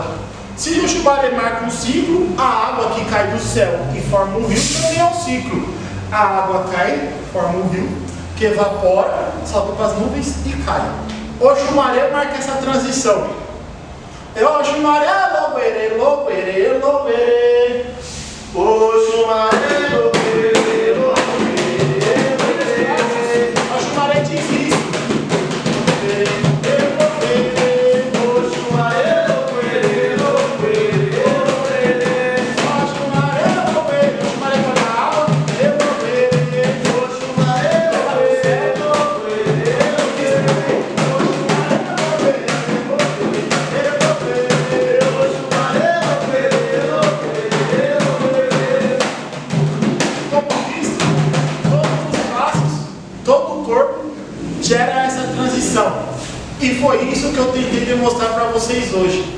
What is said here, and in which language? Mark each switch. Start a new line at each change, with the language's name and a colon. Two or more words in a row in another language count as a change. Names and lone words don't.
Portuguese: Se o Oxumaré marca um ciclo, a água que cai do céu e forma um rio também é um ciclo. A água cai, forma um rio, que evapora, sobe para as nuvens e cai. Oxumaré marca essa transição.
Yoruba: Oxumaré, loguerê, loguerê, loguerê. Oxumaré, loguerê, loguerê, loguerê.
Portuguese: Oxumaré diz isso.
Yoruba: Oxumaré, loguerê, loguerê, loguerê. Oxumaré, loguerê.
Portuguese: Oxumaré vai na água,
Yoruba: loguerê. Oxumaré, loguerê, loguerê, loguerê.
Portuguese: Todo o corpo gera essa transição. E foi isso que eu tentei demonstrar para vocês hoje.